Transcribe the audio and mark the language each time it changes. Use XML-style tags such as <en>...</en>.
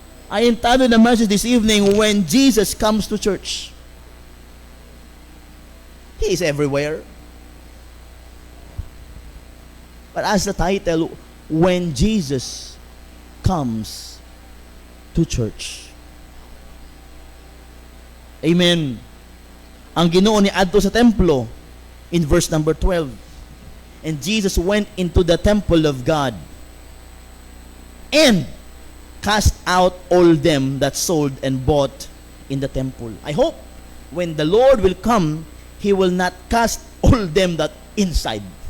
<en>I entitled the message this evening, When Jesus Comes to Church. He is everywhere. But as the title, When Jesus Comes to Church. Amen.</en> <ceb>Ang Ginoo ni adto sa templo</ceb> <en>in verse number 12. And Jesus went into the temple of God and cast out all them that sold and bought in the temple. I hope when the Lord will come, He will not cast all them that inside.</en>